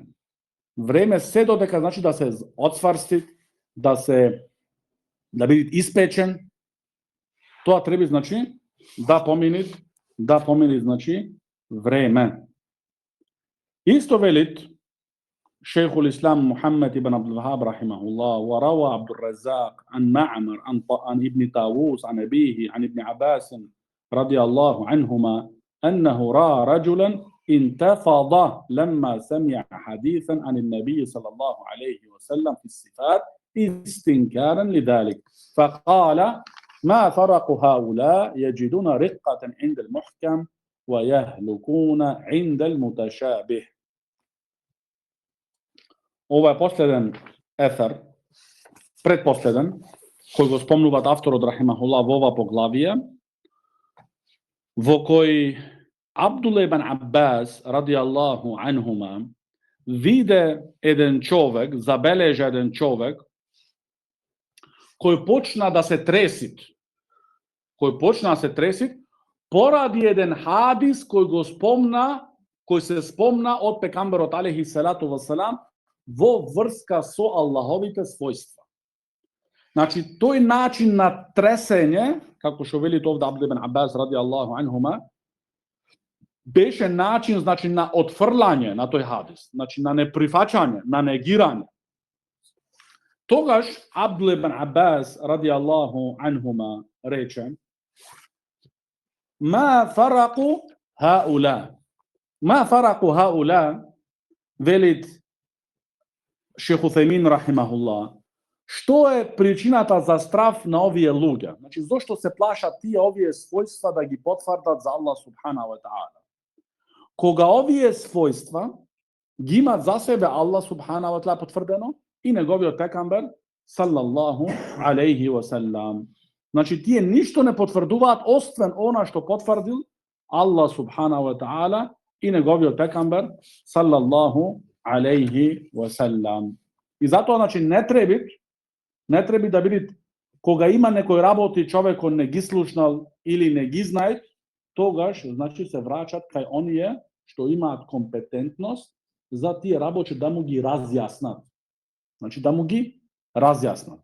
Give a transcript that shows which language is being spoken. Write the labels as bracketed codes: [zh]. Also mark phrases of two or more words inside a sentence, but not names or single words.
[mk] Време се додека значи да се отсварсти, да биде испечен. Тоа треба значи да помине значи време. Исто велит Шейхул Ислам Мухаммед ибн Абдул Вахаб рахимахуллах, [ar] وروى عبد الرزاق عن معمر عن ابن طاووس عن أبيه عن ابن عباس رضي الله عنهما أنه رأى رجلا انتفض لما سمع حديثا عن النبي صلى الله عليه وسلم في الصفات استنكارا لذلك فقال: ما فرق هؤلاء يجدون رقة عند المحكم ويهلكون عند المتشابه. [mk] Ова е последен ефер, предпоследен, кој го спомнуваат авторот рахимахуллах во ова поглавие, во кој Абдулла ибн Аббас [ar] رضي الله عنهما [mk] виде еден човек, забележа еден човек, кој почна да се треси, поради еден хадис кој се спомна од пекамберот [ar] عليه الصلاة والسلام [mk] во врска со Аллаховите својства. Значи, тој начин на тресење, како што вели овде Абдул ибн Аббас [ar] رضي الله عنهما, [mk] беше начин, значи, на отфрлање на тој хадис, значи на неприфаќање, на негирање. Тогаш Абдул ибн Аббас [ar] رضي الله عنهما [mk] рече: [ar] ما فرق هؤلاء, [mk] велит Шейх Уthаймин рахимахуллах, што е причината за страв на овие луѓе? Значи, зошто се плашат тие овие својства да ги потврдат за [ar] الله سبحانه وتعالى? [mk] Кога овие својства ги имат за себе [ar] الله سبحانه وتعالى [mk] потврдено и неговиот пекамбер [ar] صلى الله عليه وسلم. [mk] Значи, тие ништо не потврдуваат освен она што потврдил [ar] الله سبحانه وتعالى [mk] и неговиот пекамбер [ar] صلى الله عليه وسلم. [mk] И затоа, значи, не треби да биде, кога има некој работи човекот не ги слушнал или не ги знае, тогаш, значи, се враќат кај оние што имаат компетентност за тие работи да му ги разјаснат. Значи, да му ги разјаснат.